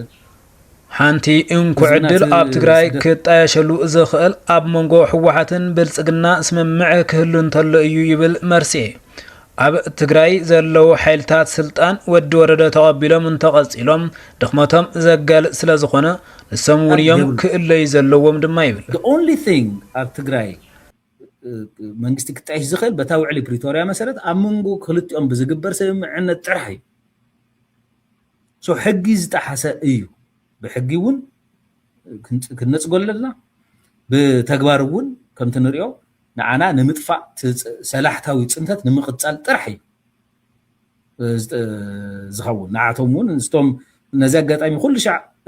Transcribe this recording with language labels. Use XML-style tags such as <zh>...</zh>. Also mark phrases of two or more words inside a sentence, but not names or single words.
<ti>ሓንቲ እንኩ ዕድል ኣብ ትግራይ ክጣየሸሉ ዝኽእል ኣብ መንጎ ሕወሓትን ብልጽግና ስምምዕ ክህሉ እንተሎ እዩ ይብል መርሲኤ ኣብ ትግራይ ዘለው ሓይልታት ስልጣን ወዲ ወረደ ተቐቢሎም እንተቐፂሎም ድኽመቶም ዘጋልጽ ስለ ዝኾነ ንሶም እውን እዮም ክእለዩ ዘለዎም ድማ ይብል</ti> <en>the only thing</en> <ti>ኣብ ትግራይ መንግስቲ ክጣየሽ ዝኽእል በታ ውዕሊ ፕሪቶሪያ መሰረት ኣብ መንጎ ክልቲኦም ብዝግበር ስምምዕነት ጥራሕ እዩ ሶ ሕጊ ዝጣሓሰ እዩ ብሕጊ እውን ክንነጽጎለና ብተግባር እውን ከምቲ ንሪኦ ንዓና ንምጥፋእ ሰላሕታዊ ጽንተት ንምቕጻል ጥራሕ እዩ ዝኸውን ንዓቶም እውን ስቶም ነዚ ኣጋጣሚ ኩሉ ሻዕ</ti>